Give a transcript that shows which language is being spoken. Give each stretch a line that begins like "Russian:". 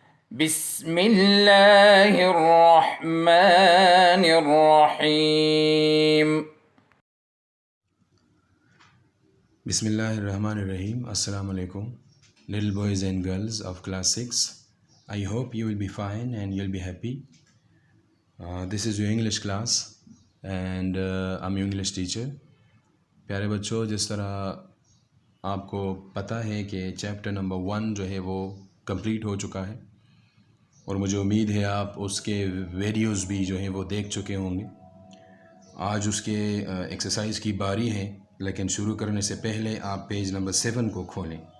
Arabic: بسم اللہ الرحمن الرحیم۔ بسم اللہ الرحمن الرحیم. السلام علیکم
English: little boys and girls of class 6. I hope you will be fine and you'll be happy. This is your English class and I'm your English teacher.
Urdu: پیارے بچوں، جس طرح آپ کو پتہ ہے کہ چیپٹر نمبر 1 جو ہے وہ کمپلیٹ ہو چکا ہے، اور مجھے امید ہے آپ اس کے ویڈیوز بھی جو ہیں وہ دیکھ چکے ہوں گے. آج اس کے ایکسرسائز کی باری ہے، لیکن شروع کرنے سے پہلے آپ پیج نمبر 7 کو کھولیں.